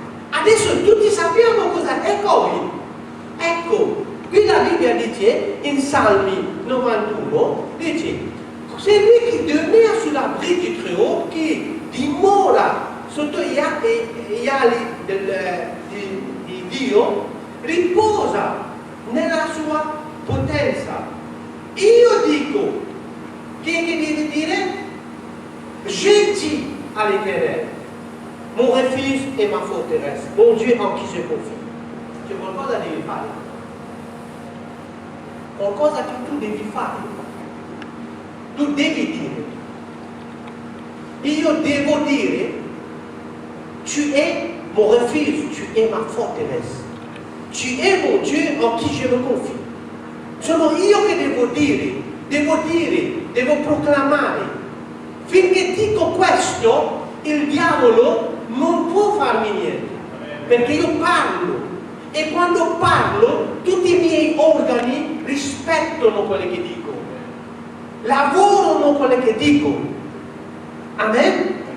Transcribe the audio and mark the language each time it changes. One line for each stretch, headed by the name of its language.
Italian: Adesso tutti sappiamo cosa è Covid. Ecco, qui la Bibbia dice, in Salmi 91, dice:
French: c'est lui qui demeure sous l'abri du Très-Haut,
Italian: che dimora sotto gli ali di Dio, riposa nella sua potenza. Io dico, chi è che deve dire?
French: Je dis à l'Éternel, mon refuge et ma forteresse, mon Dieu en qui je confie.
Italian: C'è qualcosa devi fare. Qualcosa che tu devi fare. Tu devi dire. Io devo dire,
French: tu es mon refuge, tu es ma forteresse. Tu es mon Dieu en qui je me confie.
Italian: Sono io che devo proclamare. Finché dico questo, il diavolo non può farmi niente, perché io parlo. E quando parlo, tutti i miei organi rispettano quello che dico, lavorano quello che dico. Amen?